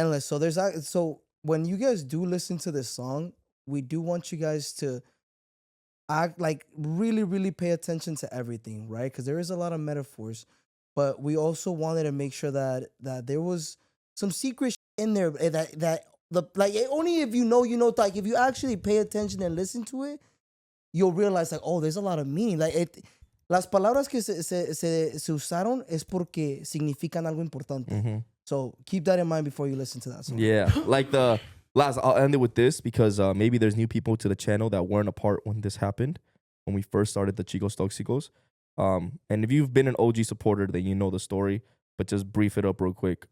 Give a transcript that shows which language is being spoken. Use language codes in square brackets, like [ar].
[en] So when you guys do listen to this song, we do want you guys to act like really, really pay attention to everything, right? Because there is a lot of metaphors, but we also wanted to make sure that there was some secret in there that only if you know, like if you actually pay attention and listen to it, you'll realize like, oh, there's a lot of meaning. Like [es] las palabras que se usaron es porque significan algo importante. Mm-hmm. [en] So keep that in mind before you listen to that song. Yeah, like I'll end it with this because maybe there's new people to the channel that weren't a part when this happened, when we first started the Chicos Toxicos. And if you've been an OG supporter, then you know the story. But just brief it up real quick.